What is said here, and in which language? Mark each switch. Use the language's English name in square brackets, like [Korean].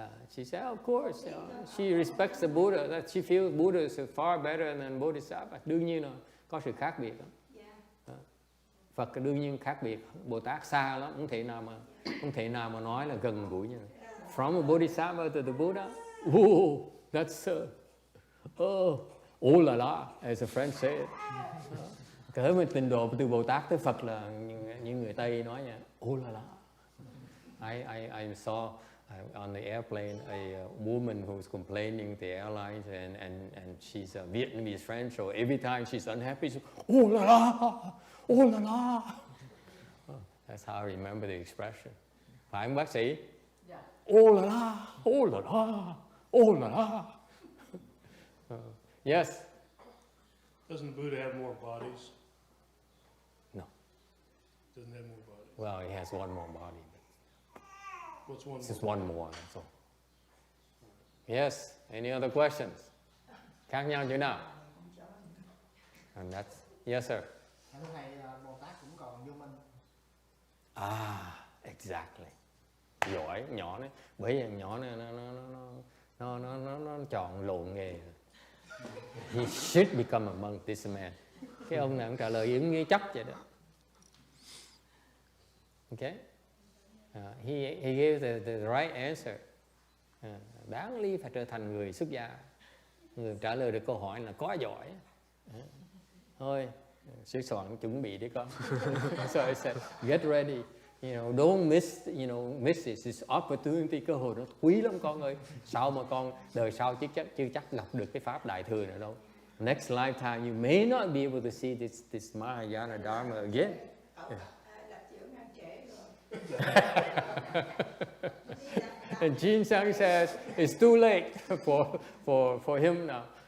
[English] She said, of course. She respects the Buddha. That she feels Buddha is far better than Bodhisattva. [Vietnamese] Đương nhiên là có sự khác biệt đó. Phật đương nhiên khác biệt. Bồ Tát xa lắm, không thể nào mà nói là gần gũi như vậy. [English] From a Bodhisattva to the Buddha, that's oh la la, as a French say it. [Vietnamese] Cỡ mình trình độ từ Bồ Tát tới Phật là như người Tây nói nha, oh la la. [English] I saw on the airplane a woman who was complaining to the airlines, and she's a Vietnamese French, so every time she's unhappy, she's oh la la, oh la la. That's how I remember the expression. [Vietnamese] Phải không bác sĩ? [English] Yeah. Oh la la, oh la la, oh la la. Yes. Doesn't Buddha have more bodies? No. Doesn't have more bodies. Well, he has one more body. What's one Just more? one more. That's all. Yes. Any other questions? [Vietnamese] Khác nhau chỗ nào? [English] And that's yes, sir. [Vietnamese] Thưa thầy, Bồ Tát cũng còn vô minh. [English] Exactly. [Vietnamese] Giỏi, nhỏ đấy. Bởi vì nhỏ này nó chọn lộn nghề. [English] He should become a monk, this man. [Vietnamese] Cái ông này cũng trả lời ứng nghĩa chấp vậy đó. [English] Okay? He gave the right answer. [Vietnamese] Đáng lý phải trở thành người xuất gia. Người trả lời được câu hỏi là có giỏi. Thôi, sửa soạn chuẩn bị đi con. [English] So I said, get ready. You know, don't miss this opportunity. [Vietnamese] Cơ hội nó quý lắm con ơi. Sao mà con đời sau chưa chắc gặp được cái pháp đại thừa nữa đâu. [English] Next lifetime you may not be able to see this Mahayana Dharma again. [Vietnamese] Lập trưởng ăn trễ rồi. [English] And Jin Sang says it's too late for him now.